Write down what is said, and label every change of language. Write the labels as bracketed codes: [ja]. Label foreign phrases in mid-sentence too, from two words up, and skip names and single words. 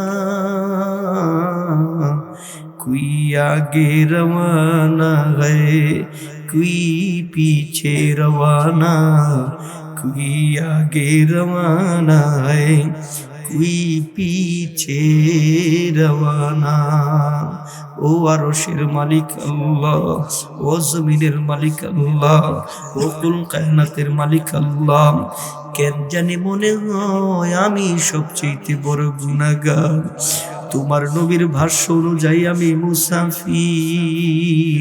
[ur] کوئی آگے روانہ ہے کوئی پیچھے روانہ کوئی آگے روانہ ہے کوئی پیچھے روانہ [bn] ও আরশের মালিক আল্লাহ, ও জমিনের মালিক আল্লাহ, ও কুল কায়নাতের মালিক আল্লাহ, কেন জানি মনে হয় আমি সবচেয়ে বড় গুনাহগার। তোমার নবীর ভাষ্য অনুযায়ী আমি মুসাফির।